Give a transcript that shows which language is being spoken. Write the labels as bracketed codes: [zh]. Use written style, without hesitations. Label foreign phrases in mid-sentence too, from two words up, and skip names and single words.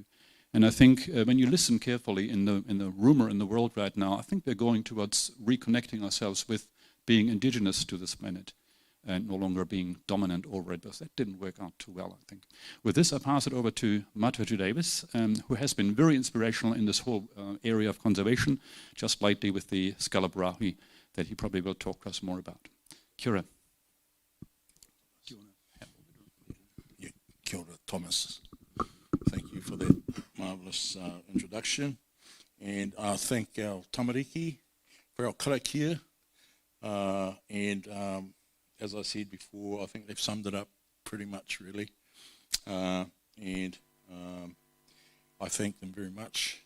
[en] And I think when you listen carefully in the rumor in the world right now, I think we're going towards reconnecting ourselves with being indigenous to this planet and no longer being dominant over it, because that didn't work out too well, I think. With this, I pass it over to Matutu Davis, who has been very inspirational in this whole area of conservation, just lately with the scallop rahui that he probably will talk to us more about. [mi] Kia ora. Yeah, kia ora, Thomas. [en] Thank you for that marvellous introduction. And I thank our tamariki for our karakia. As I said before, I think they've summed it up pretty much, really. I thank them very much.